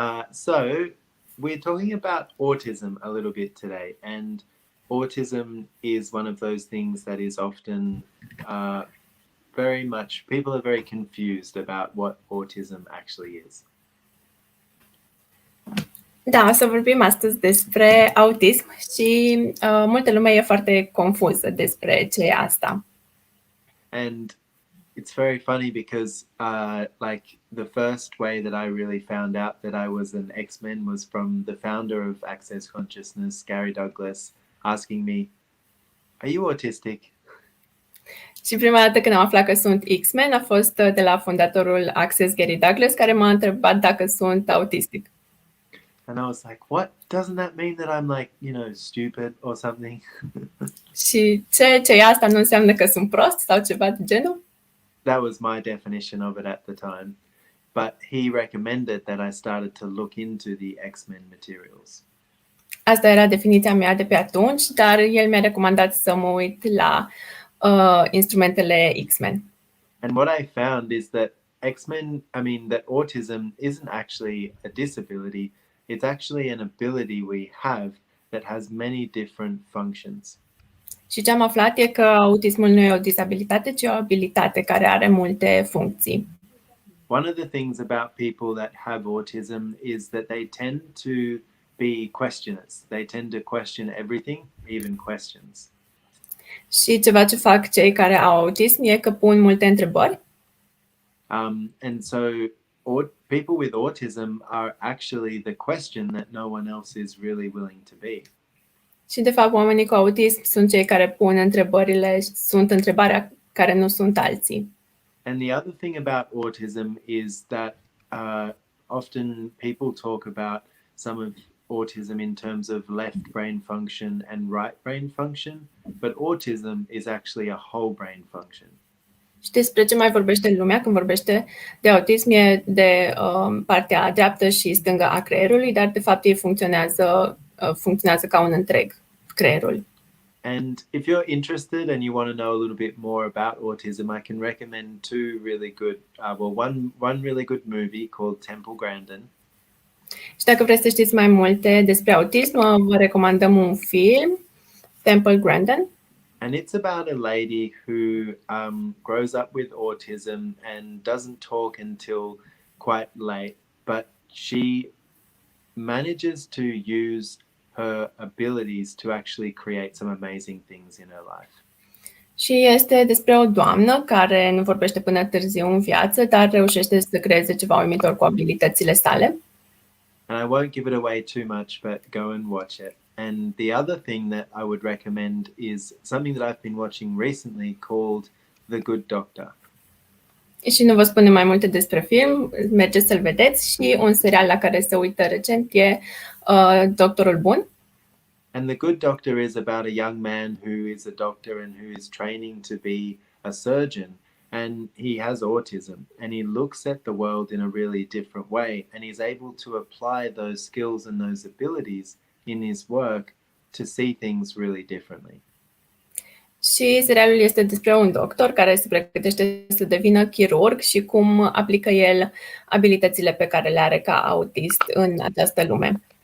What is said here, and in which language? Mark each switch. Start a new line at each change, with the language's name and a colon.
English: So, we're talking about autism a little bit today, and autism is one of those things that is often very much, people are very confused about what autism actually is.
Romanian: Da, o să vorbim astăzi despre autism și multă lume e foarte confuză despre ce e asta.
English: And it's very funny because like the first way that I really found out that I was an X-Men was from the founder of Access Consciousness, Gary Douglas, asking me, "Are you autistic?"
Romanian: Și prima dată când am aflat că sunt X-Men a fost de la fondatorul Access, Gary Douglas, care m-a întrebat dacă sunt autistic.
English: And I was like, "What? Doesn't that mean that I'm like, stupid or something?"
Romanian: Și ce e asta nu înseamnă că sunt prost sau ceva de genul?
English: That was my definition of it at the time. But he recommended that I started to look into the X-Men materials.
Romanian: Asta era definiția mea de pe atunci, dar el mi-a recomandat să mă uit la instrumentele X-Men.
English: And what I found is that that autism isn't actually a disability. It's actually an ability we have that has many different functions.
Romanian: Și ce am aflat e că autismul nu e o disabilitate, ci o abilitate care are multe funcții.
English: One of the things about people that have autism is that they tend to be questioners. They tend to question everything, even questions.
Romanian: Și ceva ce fac cei care au autism e că pun multe întrebări.
English: And so people with autism are actually the question that no one else is really willing to be.
Romanian: Și de fapt oamenii cu autism sunt cei care pun întrebările, sunt întrebarea care nu sunt alții.
English: And the other thing about autism is that often people talk about some of autism in terms of left brain function and right brain function, but autism is actually a whole brain function.
Romanian: Și despre ce mai vorbește lumea când vorbește de autism e de partea dreaptă și stângă a creierului, dar de fapt ei funcționează ca un întreg, creierul.
English: And if you're interested and you want to know a little bit more about autism, I can recommend two really good, one really good movie called Grandin.
Romanian: Și dacă vreți să știți mai multe despre autism, vă recomandăm un film, Grandin.
English: And it's about a lady who grows up with autism and doesn't talk until quite late, but she manages to use her abilities to actually create some amazing things in her life.
Romanian: Și este despre o doamnă care nu vorbește până târziu în viață, dar reușește să creeze ceva uimitor cu abilitățile sale.
English: And I won't give it away too much, but go and watch it. And the other thing that I would recommend is something that I've been watching recently called The Good Doctor.
Romanian: Și nu vă spune mai multe despre film, mergeți să-l vedeți. Și un serial la care se uită recent e Doctorul Bun.
English: And The Good Doctor is about a young man who is a doctor and who is training to be a surgeon. And he has autism and he looks at the world in a really different way. And he's able to apply those skills and those abilities in his work to see things really differently.
Romanian: Și serialul este despre un doctor care se pregătește să devină chirurg și cum aplică el abilitățile pe care le are ca autist în această lume.